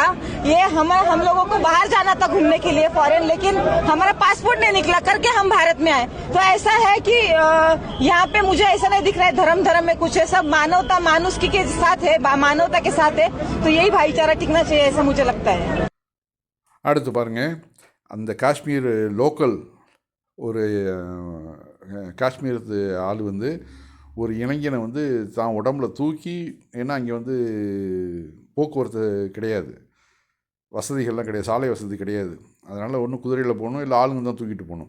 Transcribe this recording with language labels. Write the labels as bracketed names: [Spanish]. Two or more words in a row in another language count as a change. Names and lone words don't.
[Hindi] ये हम लोगों को बाहर जाना था घूमने के लिए फॉरेन, लेकिन हमारा पासपोर्ट नहीं निकला करके हम भारत में आए। तो ऐसा है कि यहाँ पे मुझे ऐसा नहीं दिख रहा है धर्म में कुछ है, सब मानवता मानुषी के साथ है, मानवता के साथ है। तो यही भाईचारा टिकना चाहिए, ऐसा मुझे लगता है। [Tamil] அடுத்து பாருங்க, அந்த காஷ்மீர் லோக்கல் ஒரு காஷ்மீர் ஆள் ஒரு இளைஞனை தான் உடம்புல தூக்கி, ஏன்னா அங்கே போக்குவரத்து கிடையாது, வசதிகள்லாம் கிடையாது, சாலை வசதி கிடையாது, அதனால் ஒன்று குதிரையில் போகணும் இல்லை ஆளுங்க தான் தூக்கிட்டு போகணும்.